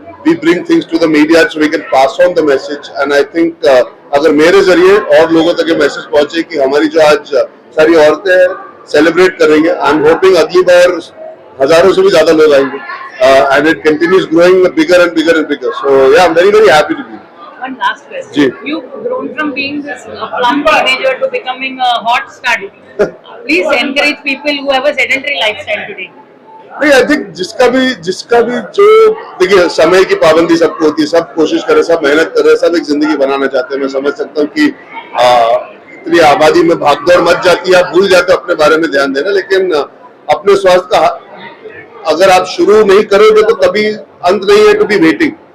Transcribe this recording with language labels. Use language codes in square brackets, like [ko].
[en] We bring things to the media so we can pass on the message, and I think [hi] अगर मेरे जरिए और लोगों तक ये मैसेज पहुंचे कि हमारी जो आज सारी औरतें सेलिब्रेट करेंगे, [en] I am hoping [hi] अगली बार हजारों से भी ज्यादा लोग आएंगे, [en] and it continues growing bigger and bigger and bigger. So yeah, I'm very very happy to be. One last question. [hi] Ji. [en] You've grown from being this plump teenager to becoming a hot stud. Please encourage people who have a sedentary lifestyle today. [hi] नहीं, [en] I think [hi] जिसका भी जो देखिए समय की पाबंदी सबको होती है, सब कोशिश करे, सब मेहनत कर रहे, सब एक जिंदगी बनाना चाहते हैं। मैं समझ सकता हूँ कि इतनी आबादी में भागदौड़ मच जाती है, आप भूल जाते हो अपने बारे में ध्यान देना, लेकिन अपने स्वास्थ्य का अगर आप शुरू नहीं करोगे तो कभी अंत नहीं है [en] To be waiting.